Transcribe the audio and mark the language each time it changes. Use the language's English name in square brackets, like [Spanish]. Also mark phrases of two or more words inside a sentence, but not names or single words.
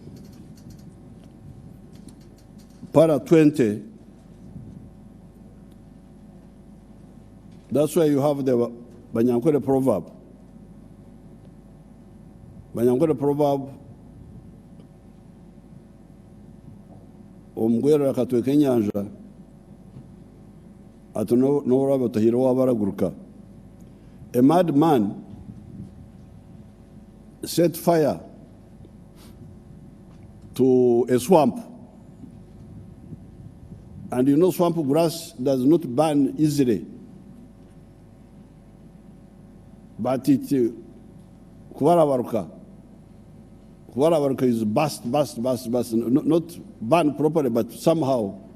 [English] para 20, that's where you have the Banyankore proverb. [Nyankole] Banyankore proverb, omugwera katweka enyanja ati n'oraba otahira wabaraguruka. [English] A madman set fire to a swamp. And you know swamp grass does not burn easily. But it, Kuwarawaruka is burst, not burn properly, but somehow.